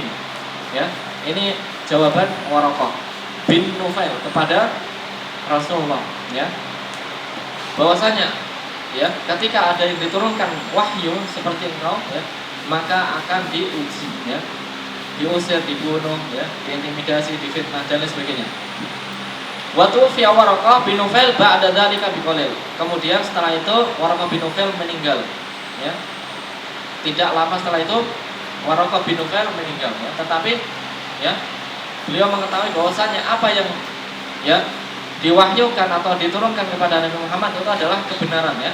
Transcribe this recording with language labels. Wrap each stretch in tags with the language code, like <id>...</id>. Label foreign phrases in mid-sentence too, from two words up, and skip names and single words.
<id>Ya, ini jawaban Waraqah bin Nufail kepada Rasulullah, ya. Bahwasanya ya, ketika ada yang diturunkan wahyu seperti engkau, ya, maka akan diuji, ya. Diusir, dibunuh, ya, diintimidasi, difitnah dan lain sebagainya.</id> <ar>وتوفي ورقة بن نوفل بعد ذلك بقليل.</ar> <id>Kemudian setelah itu Waraqah bin Nufail meninggal, ya. Tidak lama setelah itu Waraqah bin Nufail meninggal, ya. Tetapi ya, beliau mengetahui bahwasanya apa yang ya diwahyukan atau diturunkan kepada Nabi Muhammad itu adalah kebenaran, ya.</id>